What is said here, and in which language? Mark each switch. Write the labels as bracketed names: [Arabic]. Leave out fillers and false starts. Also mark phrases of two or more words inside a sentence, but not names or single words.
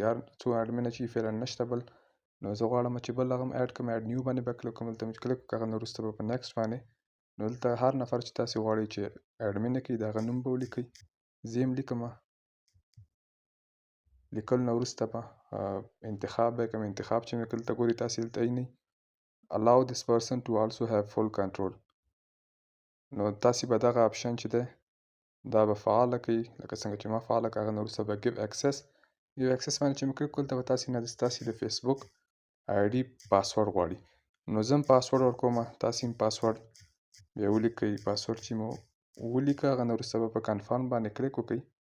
[Pashto] هر څو اډمنه چې فعلا نشته بل، نو زه غواړم چې بل هغه هم اډ کړم. [English] add new [Pashto] باندې به کلیک کوم. دلته مې چې کلیک وکړ هغه نه وروسته به په نیکسټ باندې، نو دلته هر نفر چې تاسې غواړئ چې اډمن یې کړئ د هغه نوم به ولیکئ. زه یې هم لیکمه. لیکلو نه وروسته به انتخاب به یې کړم. انتخاب چې مې کړ دلته ګورئ تاسې دلته وینئ [English] allow this person to also have full control. [Pashto] نو تاسې به دغه آپشن چې دی دا به فعاله کړئ لکه څنګه چې ما فعاله کړه. هغه نه وروسته به [English] give access [Pashto] باندې چې مې کلیک کړل دلته به تاسې نه ستاسې د فیسبوک آی ډي پاسورډ غواړي. نو زه هم پاسورډ ورکومه. تاسې هم پاسورډ بیا ولیکئ. پاسورډ چې مو ولیکه هغه نه وروسته به په کنفرم باندې کلیک وکړئ.